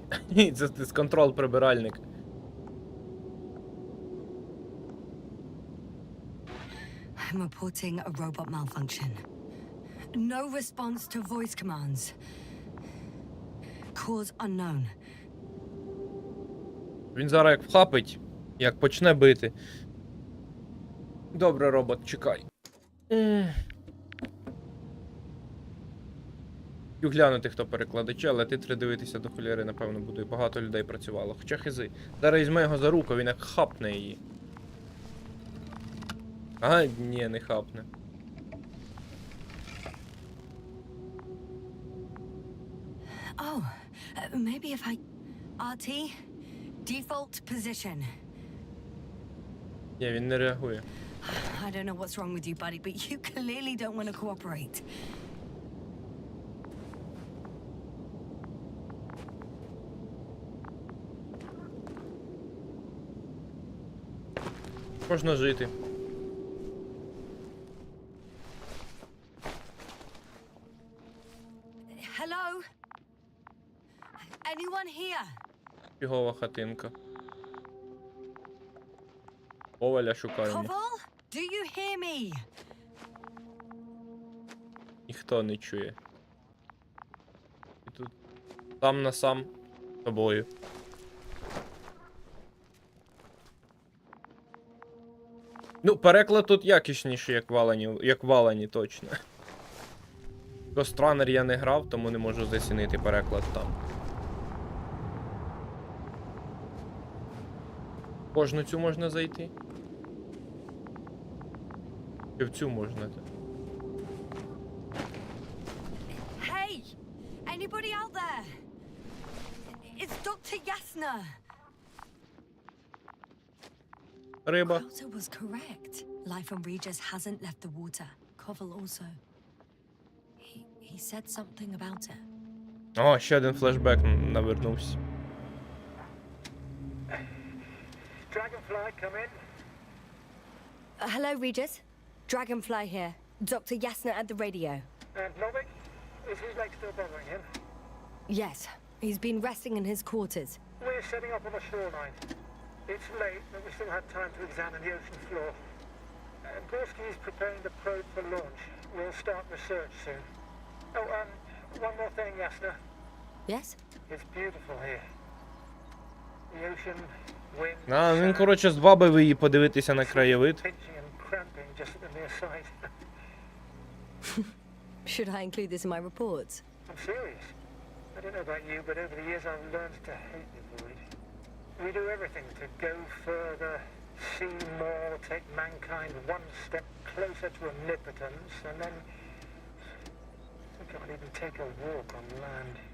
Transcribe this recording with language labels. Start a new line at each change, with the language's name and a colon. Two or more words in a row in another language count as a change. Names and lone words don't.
Ukrainian: Це дисконтрол прибиральник.
English: I'm reporting a robot malfunction. No response to voice commands. Cause unknown.
Ukrainian: Він зараз як вхапить, як почне бити. Добре, робот, чекай. Хотів глянути, хто перекладачі, але титри дивитися до холєри, напевно, буде. Багато людей працювало. Хоча хизи. Зараз візьме його за руку, він як хапне її. Ага, ні, не хапне.
English: Oh, maybe if I... RT? Default position.
Ukrainian: Ні, він не реагує.
English: I don't know what's wrong with you, buddy, but you clearly don't want to cooperate.
Ukrainian: Можна жити.
English: Hello? Anyone here?
Ukrainian: Фігова хатинка. Коваля шукаємо.
English: Koval? Do you hear me?
Ukrainian: Ніхто не чує. І тут сам на сам з тобою. Ну, переклад тут якісніший, як в Алані, точно. Гостранер я не грав, тому не можу зацінити переклад там. Кожну цю можна зайти? Чи в цю можна?
English: Hey! Anybody out there? It's Dr. Yasna.
Ukrainian: Риба.
English: Crowther was correct. Life on Regis hasn't left the water. Koval also. He said something about it.
Ukrainian: О, ще один флешбек навернувся.
English: Dragonfly, come in. Hello, Regis. Dragonfly here. Dr. Yasna at the radio. And Novik? Is his leg still bothering him? Yes, he's been resting in his quarters. We're setting up on the shoreline. It's late, but we still have time to examine the ocean floor. Gorski is preparing the probe for launch. We'll start research soon. Oh, one more thing, Yasna. Yes? It's beautiful here. The ocean, wind,
Ukrainian: А, він,
English: sand,
Ukrainian: коротше, звабив її подивитися на краєвид.
English: pinching and cramping just at the near side. Should I include this in my reports? I'm serious. I don't know about you, but over the years I've learned to hate the void. We do everything to go further, see more, take mankind one step closer to omnipotence, and then we can't even take a walk on land.